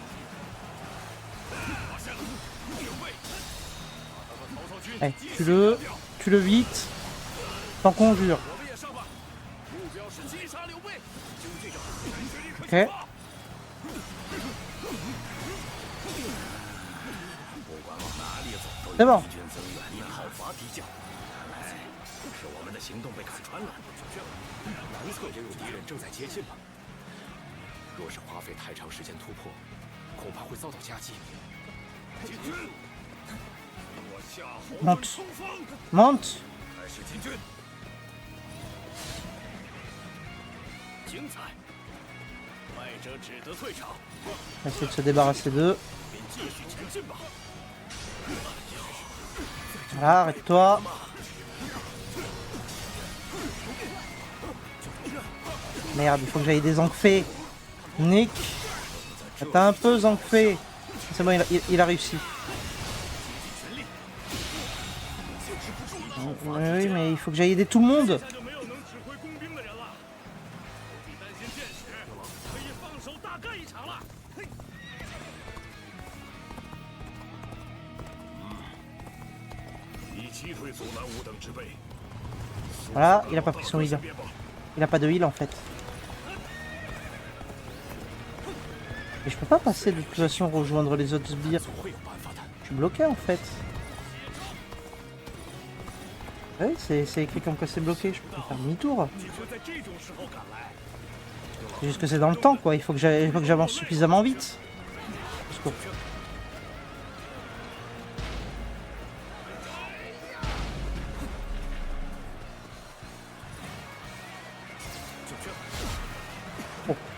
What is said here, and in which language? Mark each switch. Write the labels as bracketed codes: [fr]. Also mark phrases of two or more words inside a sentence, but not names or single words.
[fr] Allez, tue-le vite. T'en conjure. Ok. C'est bon. [zh] 是我们的行动被看穿了，南侧也有敌人正在接近吗？若是花费太长时间突破，恐怕会遭到夹击。进军！我夏侯惇 [fr] Monte. [zh] 冲锋， [fr] Monte. [zh] 开始进军。精彩！败者只得退场， [fr] On va essayer de se débarrasser d'eux. [zh] 便继续前进吧。 [fr] Voilà, arrête-toi. Merde, il faut que j'aille des Zangfei. Nick. T'as un peu Zangfei. C'est bon, il a réussi. Oui, mais il faut que j'aille aider tout le monde. [zh] 现在就没有能指挥工兵的人了，不必担心箭矢，可以放手大干一场了。嘿，以击退阻拦吾等之辈。 [fr] Voilà, il a pas pris son heal. Il a pas de heal en fait. Et je peux pas passer de toute façon rejoindre les autres sbires. [zh] 总会有办法的。 [fr] Je suis bloqué en fait. Oui, c'est écrit comme quoi c'est bloqué, je peux pas faire demi-tour. [zh] 你会在这种时候赶来？ [fr] C'est juste que c'est dans le temps quoi, il faut que j'avance suffisamment vite. Au secours. Oh.